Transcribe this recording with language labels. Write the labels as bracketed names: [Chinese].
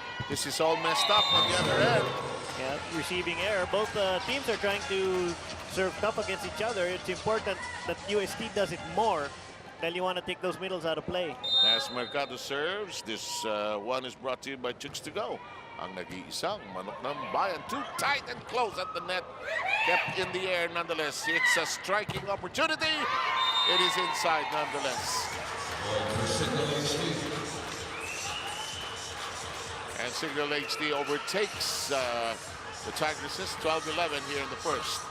[English] This is all messed up on the other end. Yeah, receiving error. Both teams are trying to serve tough against each other. It's important that UST does it more. Then you want to take those middles out of play. As Mercado serves, this one is brought to you by Chooks to go. [Filipino] Ang nag-iisang manok ng bayan. [English] Too tight and close at the net. Kept in the air nonetheless. It's a striking opportunity. It is inside nonetheless. And Cignal HD overtakes the Tigresses 12-11 here in the first.